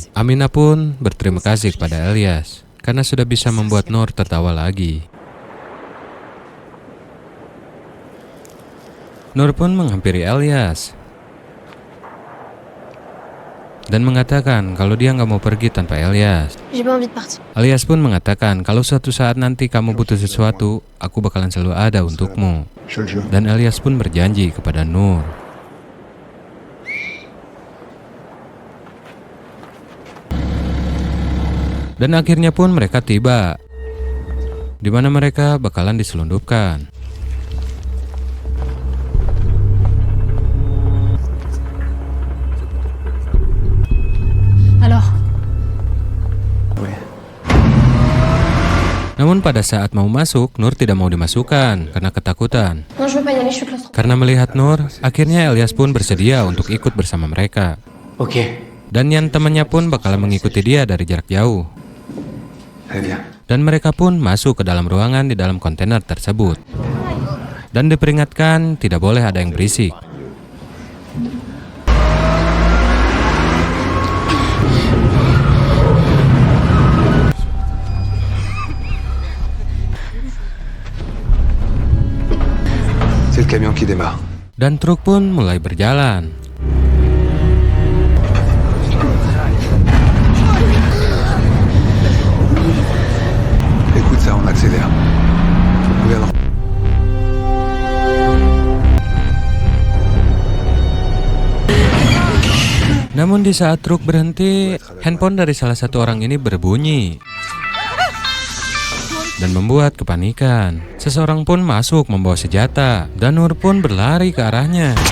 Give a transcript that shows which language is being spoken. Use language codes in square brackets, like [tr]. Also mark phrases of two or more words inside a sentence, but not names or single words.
[id] Aminah pun berterima kasih kepada Elias karena sudah bisa membuat Nur tertawa lagi. Nur pun menghampiri Elias. dan mengatakan kalau dia nggak mau pergi tanpa Elias. [fr] J'ai pas envie de partir. [id] Elias pun mengatakan kalau suatu saat nanti kamu butuh sesuatu, aku bakalan selalu ada untukmu. [fr] Je le jure. [id] Dan Elias pun berjanji kepada Nur. Dan akhirnya pun mereka tiba, di mana mereka bakalan diselundupkan. [fr] Alors, Oui. [id] Namun pada saat mau masuk, Nur tidak mau dimasukkan karena ketakutan. [fr] non, je veux pas y aller, je suis claustrophobe. [id] Karena melihat Nur, akhirnya Elias pun bersedia untuk ikut bersama mereka. Ok. Dan Yan temannya pun bakalan mengikuti dia dari jarak jauh. [fr] Très bien. [id] Dan mereka pun masuk ke dalam ruangan di dalam kontainer tersebut. Dan diperingatkan tidak boleh ada yang berisik. [fr] C'est le camion qui démarre. [id] Dan truk pun mulai berjalan. [fr] Écoute ça, on accélère. Regarde. [id] Namun di saat truk berhenti, handphone dari salah satu orang ini berbunyi dan membuat kepanikan. Seseorang pun masuk membawa senjata dan Nur pun berlari ke arahnya.